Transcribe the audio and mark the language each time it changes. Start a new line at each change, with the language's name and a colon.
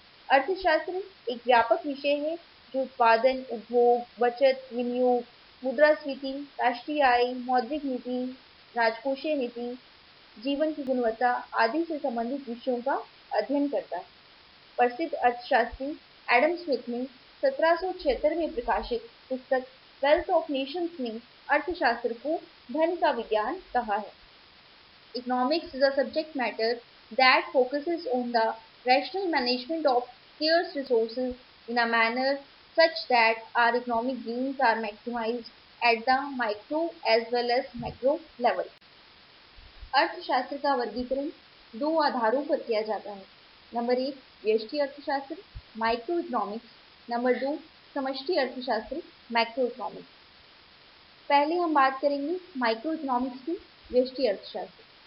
Hindi: अर्थशास्त्र एक व्यापक विषय है जो उत्पादन, उपभोग, बचत, विनियोग, मुद्रास्फीति, राष्ट्रीय आय, मौद्रिक नीति, राजकोषीय नीति, जीवन की गुणवत्ता आदि से संबंधित विषयों का अध्ययन करता है। प्रसिद्ध अर्थशास्त्री एडम स्मिथ ने 1776 में प्रकाशित पुस्तक वेल्थ ऑफ नेशंस में अर्थशास्त्र को धन का विज्ञान कहा है।
English: Economics is a subject matter that focuses on the rational management of scarce resources in a manner such that our economic gains are maximized at the micro as well as macro level.
Hindi: अर्थशास्त्र का वर्गीकरण दो आधारों पर किया जाता है। Number 1 व्यष्टि अर्थशास्त्र माइक्रो इकोनॉमिक्स, नंबर 2 समष्टि अर्थशास्त्र मैक्रो इकोनॉमिक्स। पहले हम बात करेंगे माइक्रो इकोनॉमिक्स की, व्यष्टि अर्थशास्त्र।